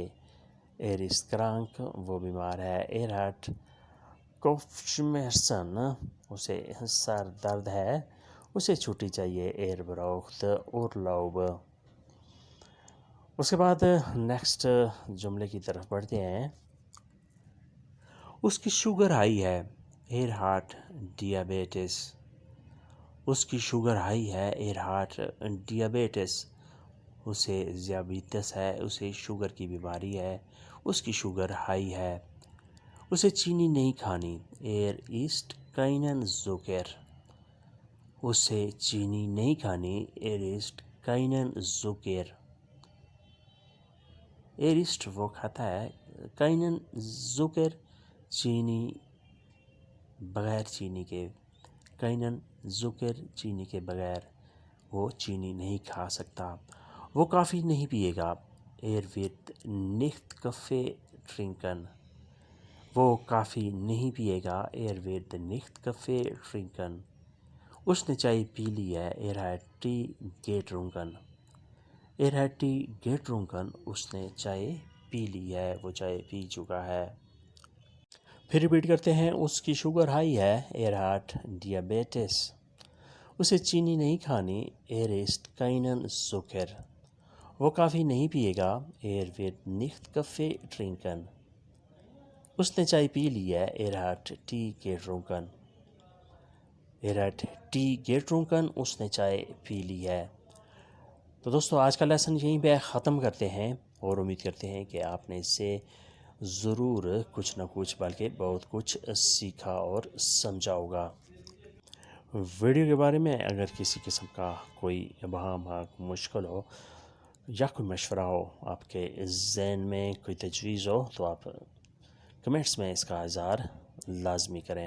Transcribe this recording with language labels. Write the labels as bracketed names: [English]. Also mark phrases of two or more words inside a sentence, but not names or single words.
[German] ist krank, [Urdu] وہ بیمار ہے. [German] hat Kopfschmerzen, [Urdu] اسے سر درد ہے, اسے چھٹی چاہیے. [German] braucht Urlaub. [Urdu] اس کے بعد نیکسٹ جملے کی طرف بڑھتے ہیں. اس کی [English] sugar high [Urdu] ہے. [German] hat Diabetes. [Urdu] اس کی [English] sugar high [Urdu] ہے. [German] hat Diabetes. [Urdu] اسے ذیابیطس ہے, اسے شوگر کی بیماری ہے, اس کی [English] sugar high [Urdu] ہے. اسے چینی نہیں کھانی. [German] isst keinen Zucker. [Urdu] اسے چینی نہیں کھانی. [German] isst keinen Zucker. isst [Urdu] وہ کھاتا ہے, [German] keinen Zucker [Urdu] چینی, بغیر چینی کے. [German] keinen Zucker [Urdu] چینی کے بغیر وہ چینی نہیں کھا سکتا. وہ کافی نہیں پیے گا. [German] wird nicht Kaffee trinken. [Urdu] وہ کافی نہیں پیے گا. [German] wird nicht Kaffee trinken. [Urdu] اس نے چائے پی لی ہے. [German] hat Tee getrunken. hat Tee getrunken. [Urdu] اس نے چائے پی لی ہے, وہ چائے پی چکا ہے. پھر ریپیٹ کرتے ہیں. اس کی [English] sugar high [Urdu] ہے. [German] hat Diabetes. [Urdu] اسے چینی نہیں کھانی. [German] isst keinen Zucker. [Urdu] وہ کافی نہیں پیے گا. [German] wird nicht Kaffee trinken. [Urdu] اس نے چائے پی لی ہے. [German] hat Tee getrunken. hat Tee getrunken. [Urdu] اس نے چائے پی لی ہے. تو دوستو آج کا لیسن یہیں پہ ختم کرتے ہیں, اور امید کرتے ہیں کہ آپ نے اس سے ضرور کچھ نہ کچھ بلکہ بہت کچھ سیکھا اور سمجھا ہوگا. ویڈیو کے بارے میں اگر کسی قسم کا کوئی ابہام, مشکل ہو یا کوئی مشورہ ہو, آپ کے ذہن میں کوئی تجویز ہو, تو آپ کمنٹس میں اس کا اظہار لازمی کریں.